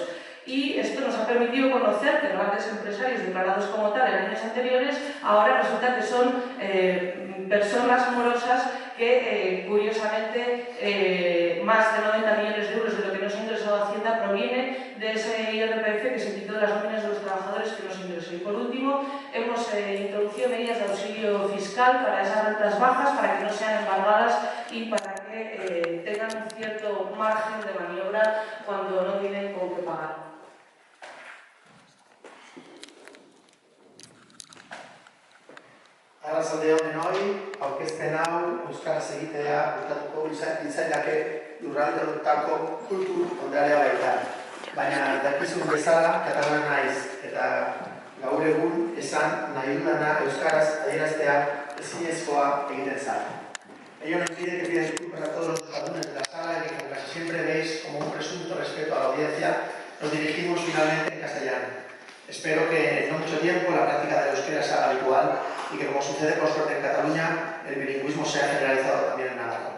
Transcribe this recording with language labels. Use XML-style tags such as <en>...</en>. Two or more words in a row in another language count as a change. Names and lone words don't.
<es>Y esto nos ha permitido conocer que grandes empresarios declarados como tal en años anteriores ahora resulta que son personas morosas que, curiosamente, más de 90 millones de euros de lo que nos ha ingresado Hacienda proviene de ese IRPF que se quitó de las nóminas de los trabajadores que nos ingresó. Y por último, hemos introducido medidas de auxilio fiscal para esas rentas bajas, para que no sean embargadas y para que tengan un cierto margen de maniobra cuando no tienen con qué pagar.</es> <eu>Arratsaldeon denoi, aurkezpen hau euskaraz egitea gustatuko litzaidake lurralde honetako kultur ondarea baita. Baina dakizun bezala katalan naiz eta gaur egun esan nahi dudana euskaraz adieraztea ezinezkoa egiten zait.</eu> <es>Ello no impide que pida disculpas a todos los alumnos de la sala y que, como casi siempre veis, como un presunto respeto a la audiencia, nos dirigimos finalmente en castellano. Espero que en no mucho tiempo la práctica del euskera sea habitual y que, como sucede por suerte en Cataluña, el bilingüismo sea generalizado también en Navarra.</es>